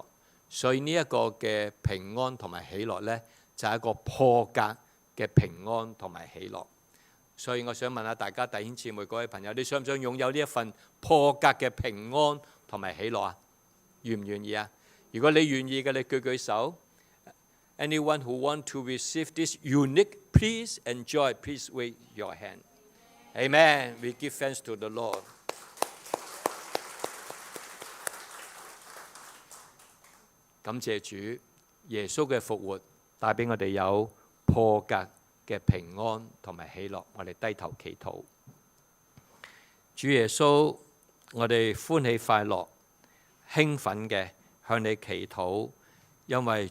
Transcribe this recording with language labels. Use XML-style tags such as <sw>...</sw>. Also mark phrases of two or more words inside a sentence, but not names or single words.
<yue>所以呢一個嘅平安同埋喜樂呢，就係一個破格嘅平安同埋喜樂。所以我想問下大家，弟兄姊妹、各位朋友，你想唔想擁有呢一份破格嘅平安同埋喜樂啊？願唔願意啊？如果你願意嘅，你舉舉手。</yue> <en>Anyone who want to receive this unique peace and joy, please wave your hand. Amen. We give thanks to the Lord.</en> <yue>感謝主，耶穌嘅復活帶俾我哋有破格嘅平安同埋喜樂。我哋低頭祈禱。主耶穌，我哋歡喜快樂、興奮嘅向你祈禱，因為</yue>